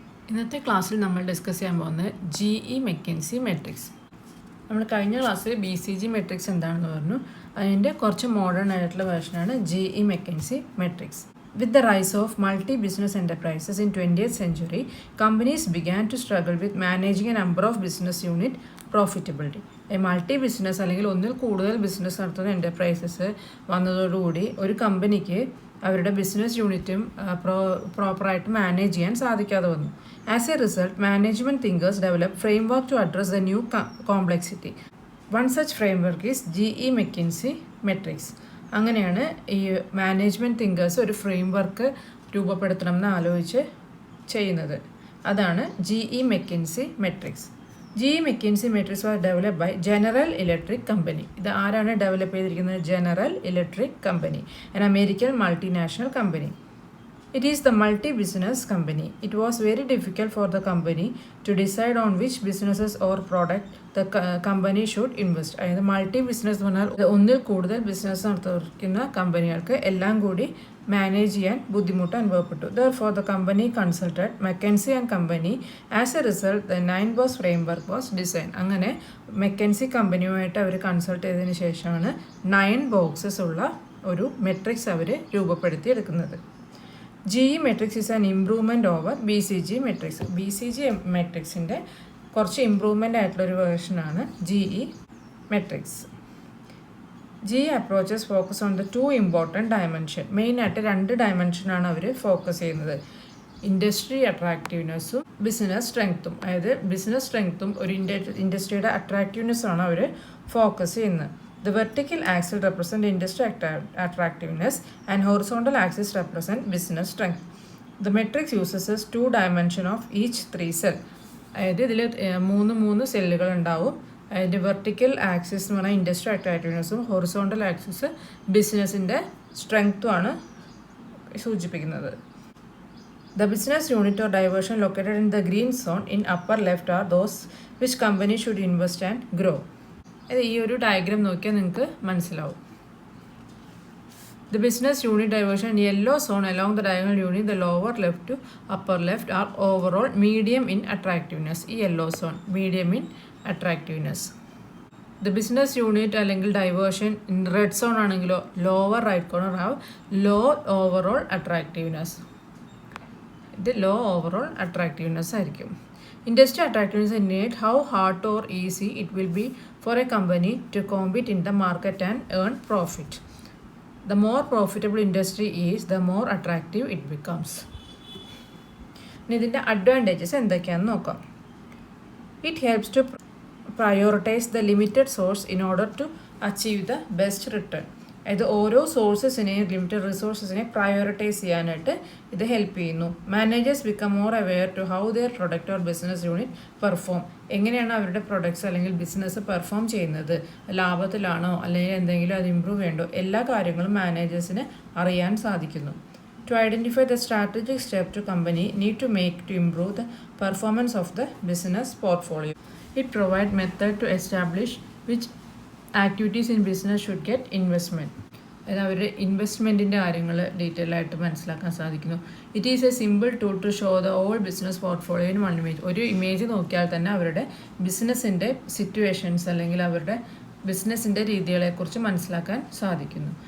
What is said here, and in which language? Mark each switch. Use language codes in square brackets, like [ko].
[ml] ഇന്നത്തെ ക്ലാസ്സിൽ നമ്മൾ ഡിസ്കസ് ചെയ്യാൻ പോകുന്നത് GE മെക്കൻസി മെട്രിക്സ്. നമ്മൾ കഴിഞ്ഞ ക്ലാസ്സിൽ BCG മെട്രിക്സ് എന്താണെന്ന് പറഞ്ഞു. അതിൻ്റെ കുറച്ച് മോഡേൺ ആയിട്ടുള്ള വേർഷനാണ് GE McKinsey matrix. [en] With the rise of multi-business enterprises in 20th century, companies began to struggle with managing a number of business unit profitability. [ml] Multi-business അല്ലെങ്കിൽ ഒന്നിൽ കൂടുതൽ ബിസിനസ് നടത്തുന്ന എൻ്റർപ്രൈസസ് വന്നതോടുകൂടി ഒരു കമ്പനിക്ക് അവരുടെ ബിസിനസ് യൂണിറ്റും പ്രോപ്പറായിട്ട് മാനേജ് ചെയ്യാൻ സാധിക്കാതെ വന്നു. [en] As a result, management thinkers develop framework to address the new complexity. One such framework is GE McKinsey matrix. [ml] അങ്ങനെയാണ് ഈ മാനേജ്മെൻറ്റ് തിങ്കേഴ്സ് ഒരു ഫ്രെയിംവർക്ക് രൂപപ്പെടുത്തണം എന്ന് ആലോചിച്ച് ചെയ്യുന്നത്. അതാണ് GE McKinsey matrix. [en] GE McKinsey matrix was develop by General Electric company. [ml] ഇത് ആരാണ് develop ചെയ്തിരിക്കുന്നത്? [en] General Electric company, an American multinational company. It is the multi-business company. It was very difficult for the company to decide on which businesses or product the company should invest. [ml] അതായത് multi business എന്ന് പറഞ്ഞാൽ ഒന്നിൽ കൂടുതൽ business നടത്തുന്ന കമ്പനികൾക്ക് എല്ലാം കൂടി manage ചെയ്യാൻ ബുദ്ധിമുട്ട് അനുഭവപ്പെട്ടു. [en] Therefore, the company consulted McKinsey & Company. As a result, the 9-box framework was designed. [ml] അങ്ങനെ മെക്കൻസി കമ്പനിയുമായിട്ട് അവർ കൺസൾട്ട് ചെയ്തതിന് ശേഷമാണ് 9 ബോക്സസ് ഉള്ള ഒരു matrix our രൂപപ്പെടുത്തിയെടുക്കുന്നത്. [en] GE matrix is an improvement over BCG matrix. [ml] BCG മെട്രിക്സിൻ്റെ കുറച്ച് ഇംപ്രൂവ്മെൻ്റ് ആയിട്ടുള്ളൊരു വേർഷനാണ് GE matrix. [en] GE approaches focus on the 2 important dimension. [ml] മെയിനായിട്ട് 2 ഡയമെൻഷനാണ് അവർ focus ചെയ്യുന്നത്. Industry അട്രാക്റ്റീവ്നെസ്സും business സ്ട്രെങ്ത്തും. അതായത് ബിസിനസ് സ്ട്രെങ്ത്തും ഒരു ഇൻഡസ്ട്രിയുടെ അട്രാക്റ്റീവ്നെസ്സാണ് അവർ ഫോക്കസ് ചെയ്യുന്നത്. [en] The vertical axis represent industry attractiveness and horizontal axis represent business strength. The matrix uses 2 dimension of each 3 cell. [ml] അതായത് ഇതിൽ 3 സെല്ലുകൾ ഉണ്ടാവും. അതിൻ്റെ വെർട്ടിക്കൽ ആക്സിസ് എന്ന് പറഞ്ഞാൽ ഇൻഡസ്ട്രി അട്രാക്റ്റീവ്നെസ്സും ഹൊറിസോണ്ടൽ ആക്സിസ് ബിസിനസ്സിൻ്റെ സ്ട്രെങ്ത്തുമാണ് സൂചിപ്പിക്കുന്നത്. [en] The business unit or diversion located in the green zone in upper left are those which company should invest and grow. [ml] ഈ ഒരു ഡയഗ്രാം നോക്കിയാൽ നിങ്ങൾക്ക് മനസ്സിലാവും. [en] The business unit diversion in yellow zone along the diagonal unit, the lower left to upper left are overall medium in attractiveness. ഈ yellow zone medium in attractiveness. The business unit [ml] അല്ലെങ്കിൽ [en] diversion in red zone [ml] ആണെങ്കിലോ [en] lower right corner have low overall attractiveness. [ml] ഇത് low overall attractiveness ആയിരിക്കും. [en] Industry attractiveness indicate how hard or easy it will be for a company to compete in the market and earn profit. The more profitable industry is, the more attractive it becomes. [ml] ഇതിൻ്റെ advantages എന്തൊക്കെയാണെന്ന് നോക്കാം. [en] It helps to prioritize the limited source in order to achieve the best return. [ml] അതായത് ഓരോ സോഴ്സസിനെയും limited റിസോഴ്സസിനെ prioritise ചെയ്യാനായിട്ട് ഇത് help ചെയ്യുന്നു. [en] Managers become more aware to how their product or business unit perform. [ml] എങ്ങനെയാണ് അവരുടെ പ്രൊഡക്ട്സ് അല്ലെങ്കിൽ ബിസിനസ് പെർഫോം ചെയ്യുന്നത്, ലാഭത്തിലാണോ അല്ലെങ്കിൽ എന്തെങ്കിലും അത് ഇമ്പ്രൂവ് ചെയ്യണ്ടോ, എല്ലാ കാര്യങ്ങളും മാനേജേഴ്സിന് അറിയാൻ സാധിക്കുന്നു. [en] To identify the strategic step to company need to make to improve the performance of the business portfolio. It provides method to establish which activities in business should get investment. [ml] അതായത് അവരുടെ ഇൻവെസ്റ്റ്മെൻറ്റിൻ്റെ കാര്യങ്ങൾ detail ആയിട്ട് മനസ്സിലാക്കാൻ സാധിക്കുന്നു. [en] It is a simple tool to show the all business portfolio in one image. [ml] ഒരു image നോക്കിയാൽ തന്നെ അവരുടെ ബിസിനസ്സിൻ്റെ സിറ്റുവേഷൻസ് അല്ലെങ്കിൽ അവരുടെ ബിസിനസ്സിൻ്റെ രീതികളെക്കുറിച്ച് മനസ്സിലാക്കാൻ സാധിക്കുന്നു.